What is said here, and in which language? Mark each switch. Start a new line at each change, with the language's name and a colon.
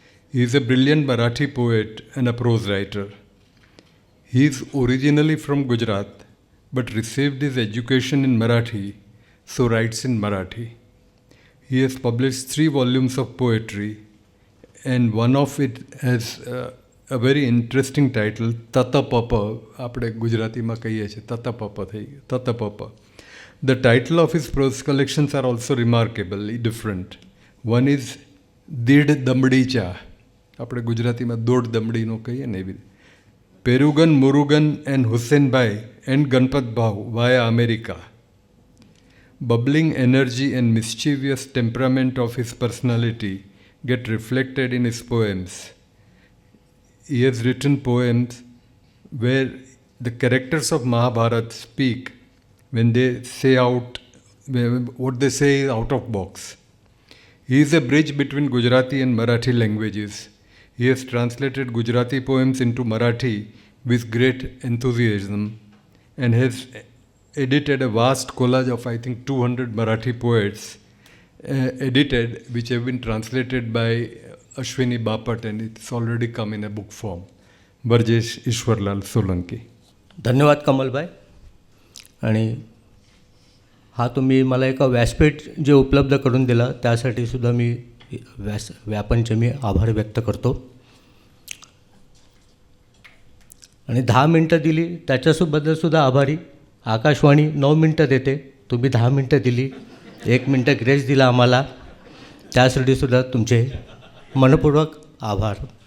English: He is a brilliant Marathi poet and a prose writer. He is originally from Gujarat, but received his education in Marathi, so writes in Marathi. He has published 3 volumes of poetry, and one of it has a very interesting title, Tata Papa.
Gujarati: આપણે ગુજરાતીમાં કહીએ છીએ Tata Papa થઈ ગયું, Tata Papa.
English: The title of his prose collections are also remarkably different. One is Did Damdi Cha.
Gujarati: આપણે ગુજરાતીમાં દોઢ દમડીનો કહીએ ને એવી.
English: Perugan, Murugan and Hussein Bhai and Ganpat Bhau via America. Bubbling energy and mischievous temperament of his personality get reflected in his poems. He has written poems where the characters of Mahabharata speak when they say out, what they say is out of box. He is a bridge between Gujarati and Marathi languages. He has translated Gujarati poems into Marathi with great enthusiasm and has edited a vast collage of, I think, 200 Marathi poets, edited, which have been translated by Ashwini Bapat, and it's already come in a book form. Barjesh Ishwarlal Solanki.
Marathi: धन्यवाद कमलबाई. आणि हा तुम्ही मला एका व्यासपीठ जे उपलब्ध करून दिला त्यासाठी सुद्धा मी व्यापनचे मी आभार व्यक्त करतो. आणि 10 मिनटं दिली त्याच्याबद्दल सुद्धा आभारी. आकाशवाणी 9 मिनटं देते, तुम्ही 10 मिनटं दिली, 1 मिनटं ग्रेस दिला आम्हाला, त्यासाठी सुद्धा तुमचे मनपूर्वक आभार.